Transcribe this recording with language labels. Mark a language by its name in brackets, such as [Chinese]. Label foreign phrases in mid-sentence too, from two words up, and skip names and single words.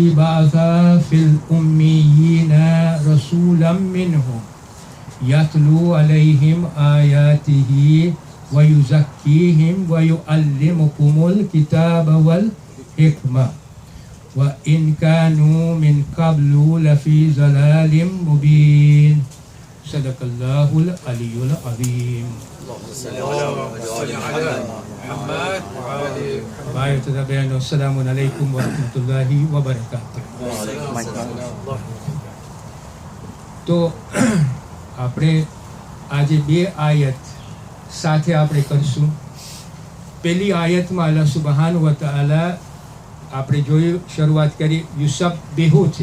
[Arabic] بعث في الأميين رسولا منهم يتلو عليهم آياته ويزكيهم ويعلمكم الكتاب والحكمة وإن كانوا من قبل لفي ضلال مبين صدق الله العلي العظيم. السلام عليكم ورحمة الله وبركاته. [Gujarati] तो આપણે આજે બે આયત સાથે આપણે કરશું। પહેલી આયતમાં [Arabic] الله سبحانه وتعالى [Gujarati] આપણે જોયું શરૂઆત કરી યુસબ્બિહુથી।